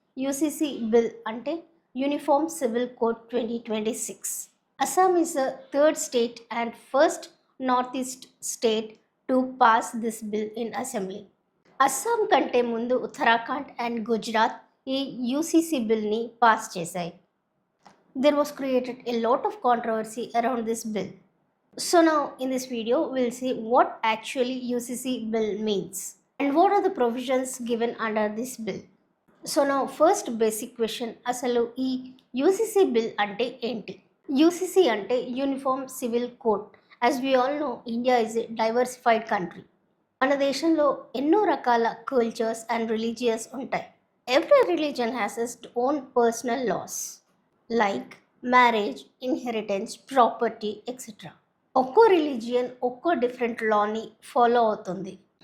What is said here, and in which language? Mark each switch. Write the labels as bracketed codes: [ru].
[te] UCC bill అంటే uniform civil code 2026. [en] Assam is the third state and first north east state to pass this bill in assembly. [te] Assam కంటే ముందు Uttarakhand and Gujarat ఈ UCC బిల్ని pass చేశాయి. [en] There was created a lot of controversy around this bill. So now in this video we'll see what actually UCC bill means and what are the provisions given under this bill. So now first basic question, [te] asalu ee UCC bill ante enti? [en] UCC ante Uniform Civil Code. As we all know, India is a diversified country. [te] మన దేశంలో ఎన్నో రకాల cultures and religious ఉంటాయి. [en] Every religion has its own personal laws like marriage, inheritance, property etcetera. [te] ఒక్కో religion ఒక్కో different లాని follow అవుతుంది.